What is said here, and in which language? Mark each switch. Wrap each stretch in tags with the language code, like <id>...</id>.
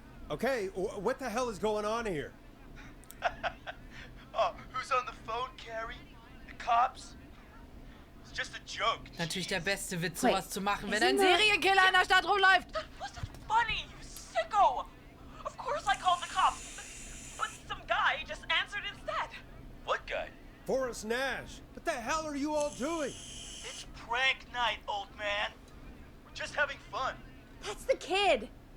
<en>Okay, what the hell is going on here? Oh, who's on the phone, Carrie? The cops? It's just a joke.</en> <de>Natürlich der beste Witz, sowas zu machen, wenn ein Serienkiller in der Stadt rumläuft.</de> <en>That wasn't funny, you sicko! Of course I called the cops, but some guy just answered instead. What guy? Forrest Nash. What the hell are you all doing? It's prank night, old man. We're just having fun. That's the kid.</en>